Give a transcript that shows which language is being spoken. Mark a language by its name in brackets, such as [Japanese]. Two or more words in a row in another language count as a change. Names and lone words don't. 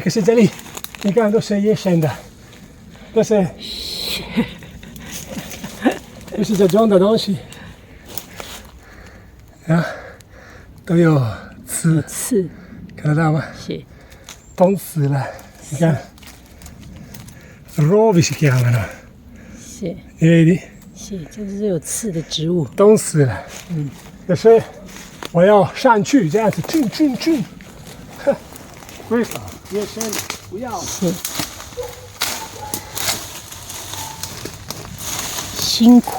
[Chinese] 可是这里，你看都是野生的，都是这种的东西啊，都有刺，看得到吗？是，冻死了，你看。 [Italian] Rovi si chiamano， [Chinese] 是， [Italian] vedi？ [Chinese] 是，这是有刺的植物。冻死了，可是我要上去这样子，进，为啥？野生的，不要。是，辛苦。